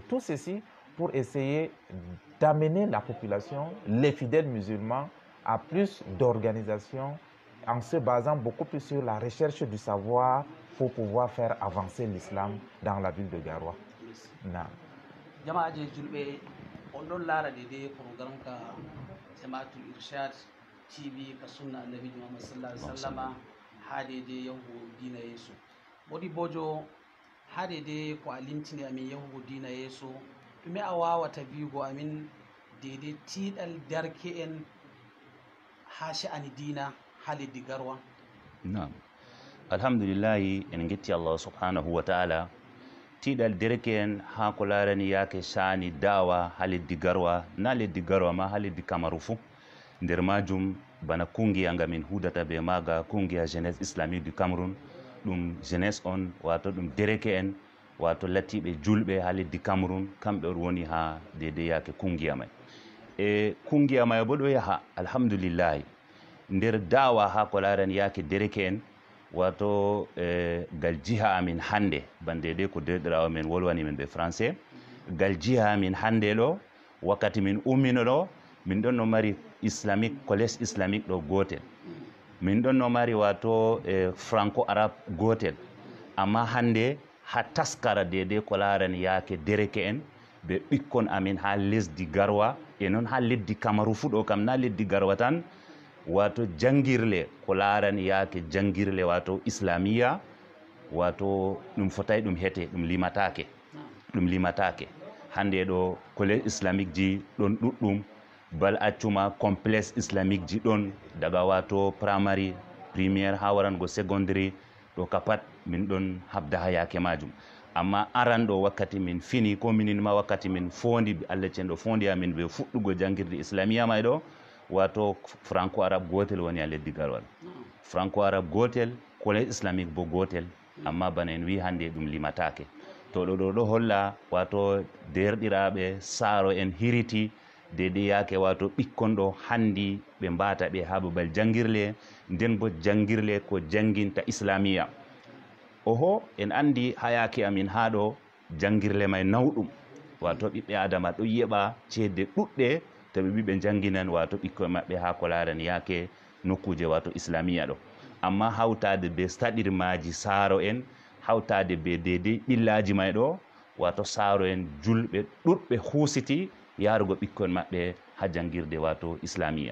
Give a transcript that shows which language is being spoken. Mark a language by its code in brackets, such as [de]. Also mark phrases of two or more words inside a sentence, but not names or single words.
[fr] Tout ceci pour essayer d'amener la population, les fidèles musulmans, à plus d'organisation en se basant beaucoup plus sur la recherche du savoir pour pouvoir faire avancer l'islam dans la ville de Garoua. [ff] Jama'a je julɓe on ɗon laara de programme ka jama'atul irshad TV ka sunna annabi Muhammad [ar] صلى الله عليه وسلم [ff] ha de yahugo dina yeeso wodi bojo ha de ko a limtini amin yahugo dina yeeso ɗume a wawata wiigo amin de tiiɗal derke'en ha sha'ani dina ha leddi Garwa? Naam, alhamdulillahi en getti Allah [ar] سبحانه وتعالى. [ff] Tiiɗal derke'en ha ko larani yake sha'ani dawa ha leddi Garwa, na leddi Garwa ma ha leddi Kamaru fu. Nder majum bana kungiya nga min hudata be maga, kungiya jeunesse islamique du Cameroun. Ɗum jeunesse on wato ɗum derke'en wato latiɓe julɓe ha leddi Cameroun, kamɓe on woni ha dede yake kungiya mai. E kungiya mai bo ɗo yaha alhamdulillahi nder dawa ha ko larani yake derke'en wato gal jiha amin hande bande de ko derɗirawo men wolwani men ɓe français gal jiha amin hande ɗo wakkati min ummino ɗo min ɗon no mari [fr] islamique collège islamique [ff] ɗo gotel, min ɗon no mari wato [fr] franco arabe [ff] gotel, amma hande ha taskara dede ko larani yake derke'en ɓe ɓikkon amin ha lesdi Garwa e noon ha leddi Kamaru fu ɗo kam na leddi Garwa tan, wato jangirle ko larani yake jangirle wato islamiya wato ɗum fotay ɗum hete ɗum limatake hande ɗo [fr] collège islamique [ff] ji ɗon ɗuɗɗum bal accuma [fr] complexe islamique [ff] ji ɗon daga wato primary première ha warango secondary ɗo kapat min ɗon habda ha yake majum. Amma aran ɗo wakkati min fini ko minin ma wakkati min fondi Allah cenɗo fondi amin ɓe fuɗɗugo jangirde islamiya may ɗo wato [fr] franco arabe [ff] gotel woni a leddi Garwal, [fr] franco arabe [ff] gotel, [fr] collège islamique [ff] bo gotel, amma bana en wi hande ɗum limatake. To ɗo holla wato derɗiraɓe saaro en hiriti dede yake wato ɓikkon ɗo handi ɓe mbata ɓe ha babal jangirle, nden bo jangirle ko janginta islamiya. Oho en andi ha yake amin ha ɗo jangirle may nawɗum wato ɓiɓɓe adama ɗo yeɓa cede ɗuɗɗe to ɓe ɓiɓe janginan wato ɓikkoye maɓɓe ha ko larani yake nokkuje wato islamiya ɗo, amma hawtade be staɗirmaji saaro en, hawtade be dede ɓillaji may ɗo wato saaro en julɓe ɗuɗɓe husiti yarugo ɓikkoye maɓɓe ha jangirde wato islamiya.